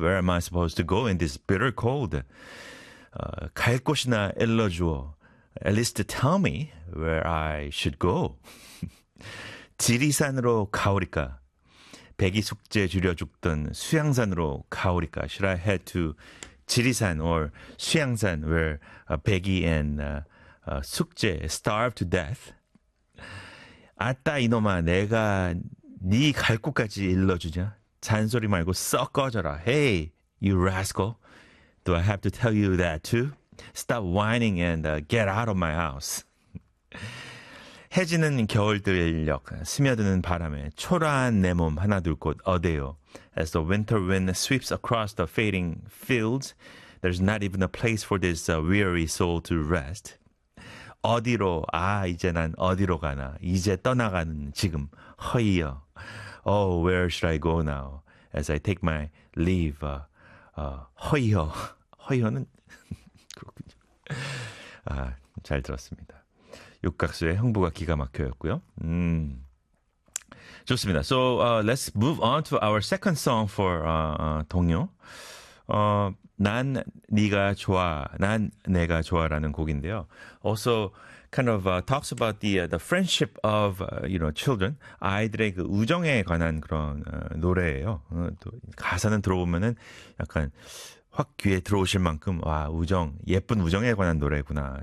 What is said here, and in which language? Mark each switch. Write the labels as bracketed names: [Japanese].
[English] Where am I supposed to go in this bitter cold? [Korean] 갈 곳이나 일러주어. [English] At least tell me where I should go. [Korean] 지리산으로 가오리까? 백이 숙제 줄여 죽던 수양산으로 가오리까? [English] Should I head to 지리산 or 수양산 where 백이 and 숙제 starve to death? [Korean] 아따 이놈아 내가 네 갈 곳까지 일러주냐? 잔소리 말고 썩 꺼져라. [English] Hey, you rascal. Do I have to tell you that too? Stop whining and get out of my house. [Korean] 해지는 겨울들력 스며드는 바람에 초라한 내 몸 하나 둘 곳 어디요? [English] As the winter wind sweeps across the fading fields, there's not even a place for this weary soul to rest. [Korean] 어디로? 아, 이제 난 어디로 가나? 이제 떠나가는 지금 허이여. [English] Oh, where should I go now? As I take my leave. [Korean] 허이여. 허이여는? 그렇군요. 아, 잘 들었습니다. 육각수의 흥부가 기가 막혀였고요. 좋습니다. [English] So let's move on to our second song for 동요. [Korean] 난 네가 좋아, 난 내가 좋아라는 곡인데요. [English] Also kind of talks about the friendship of you know children, [Korean] 아이들의 그 우정에 관한 그런 노래예요. 또 가사는 들어보면은 약간 확 귀에 들어오실 만큼 와 우정 예쁜 우정에 관한 노래구나.